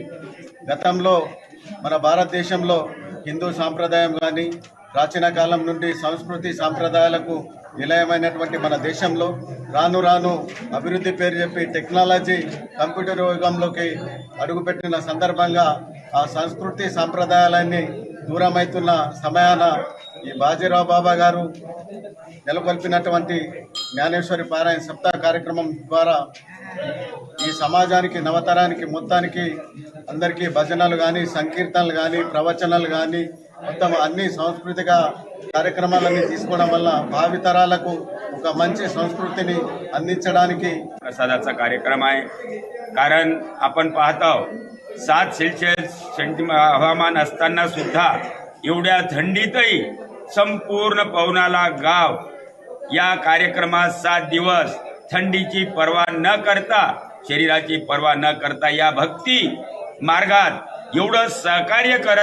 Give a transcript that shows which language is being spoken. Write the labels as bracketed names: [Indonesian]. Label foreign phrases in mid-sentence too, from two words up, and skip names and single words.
[Telugu] గతంలో మన భారతదేశంలో హిందూ సాంప్రదాయం కానీ ప్రాచీన కాలం నుండి సంస్కృతి సాంప్రదాయాలకు నిలయమైనటువంటి మన దేశంలో రాను రాను అభివృద్ధి పేరు చెప్పి [English] technology computer [Telugu] యుగంలోకి అడుగుపెట్టిన సందర్భంగా ఆ సంస్కృతి సాంప్రదాయాలన్నీ దూరమవుతున్న సమయాన ఈ బాజీరావు బాబా గారు నెలకొల్పినటువంటి జ్ఞానేశ్వరి పారాయణ సప్తాహ కార్యక్రమం ద్వారా ఈ సమాజానికి, నవతరానికి మొత్తానికి అందరికీ భజనలు కానీ, సంకీర్తనలు కానీ, ప్రవచనాలు కానీ మొత్తం అన్ని సాంస్కృతిక కార్యక్రమాలన్నీ తీసుకోవడం वల్ల భావితరాలకు ఒక మంచి సంస్కృతిని అందించడానికి [Marathi] प्रसादाचा कार्यक्रम आहे. कारण आपण पाहतो 7 सेल्सिअस हवामान असताना सुद्धा एवढ्या थंडीतही संपूर्ण पवनाला गाव या कार्यक्रमात 7 दिवस थंडीची पर्वा न करता, शरीराची पर्वा न करता या भक्ती मार्गात एवढं सहकार्य करत आहे.